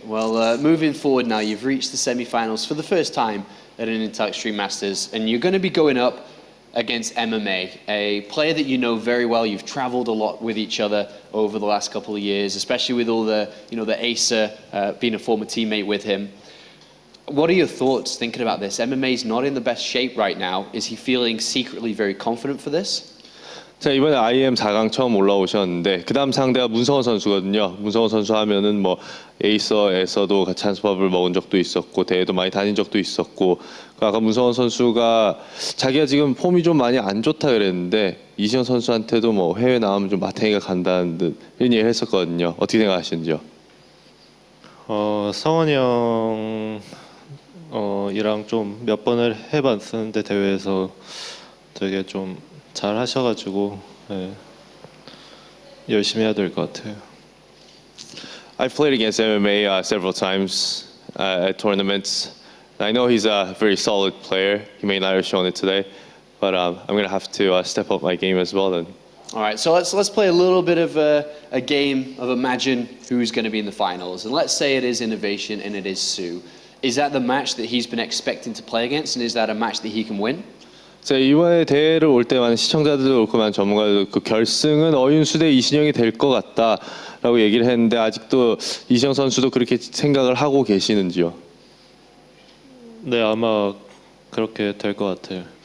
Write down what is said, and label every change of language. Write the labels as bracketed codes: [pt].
[en] Well, moving forward now, you've reached the semi-finals for the first time at an Intel Extreme Masters, and you're going to be going up against MMA, a player that you know very well. You've traveled a lot with each other over the last couple of years, especially with all the, the Acer, being a former teammate with him. What are your thoughts thinking about this? MMA's not in the best shape right now. Is he feeling secretly very confident for this? [ko] 자, 이번에 IEM 4강 처음 올라오셨는데 그다음 상대가 문성원 선수거든요. 문성원 선수 하면은 뭐 에이서에서도 같이 한수밥을 먹은 적도 있었고 대회도 많이 다닌 적도 있었고 아까 문성원 선수가 자기가 지금 폼이 좀 많이 안 좋다 그랬는데 이시영 선수한테도 뭐 해외 나가면 좀 마탱이가 간다는 듯 이런 얘기를 했었거든요. 어떻게 생각하시는지요? 성원이 형 이랑 좀 몇 번을 해봤었는데 대회에서 되게 좀 잘 하셔가지고 열심히 해야 될 것 같아요. [en] I've played against MMA several times at tournaments. I know he's a very solid player. He may not have shown it today, but I'm gonna have to step up my game as well then. All right, so let's play a little bit of a game of imagine who's going to be in the finals, and let's say it is Innovation and it is Sue. Is that the match that he's been expecting to play against, and is that a match that he can win? [ko] 자, 이번에 대회를 올 때만 시청자들도 그렇고 많은 전문가들도 그 결승은 어윤수 대 이신영이 될 것 같다라고 얘기를 했는데 아직도 이신영 선수도 그렇게 생각을 하고 계시는지요? 네, 아마 그렇게 될 것 같아요.